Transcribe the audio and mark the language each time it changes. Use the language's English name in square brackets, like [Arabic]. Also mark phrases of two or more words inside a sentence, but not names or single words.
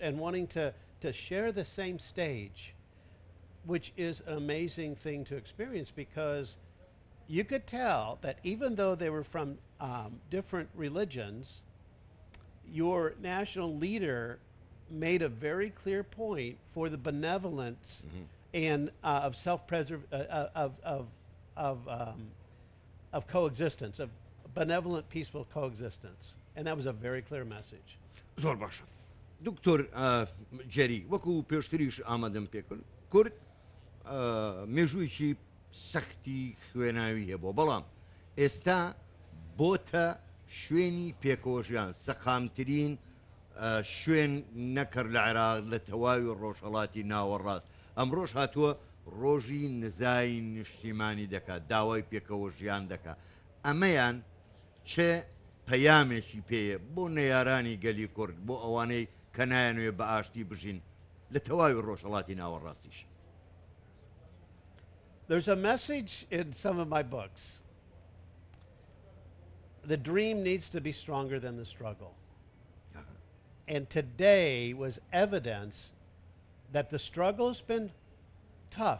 [English] and wanting to share the same stage, which is an amazing thing to experience because you could tell that even though they were from different religions, your national leader made a very clear point for the benevolence and of of coexistence, of benevolent, peaceful coexistence. And that was a very clear message. [Central Kurdish] زۆر باشە دکتۆر جێری وەکو پێشتریش ئامادەم پێکرد کورد مێژوویکی سەختی خوێناوی هەیە بۆ بەڵام ئێستا بۆتە شوێنی پێکۆژیان سەقامترین شوێن نەکرد لە عێراق لە تەواوی ڕۆژهەڵاتی ناوەڕاست. ئەمڕۆژ هاتووە ڕۆژی نزای نیشتیمانی دەکات داوای پێکەوە ژیان دەکات. ئەمەیان چه پەیامێکی پێیە بۆ نەیارانی گەلی کورد بۆ ئەوانەی کە نایەنوێ بە ئاشتی بژین لە تەواوی ڕۆژهەڵاتی ناوەڕاستیش؟ [English] There's a message in some of my books. The dream needs to be stronger than the struggle. And today was evidence that the struggle has been tough.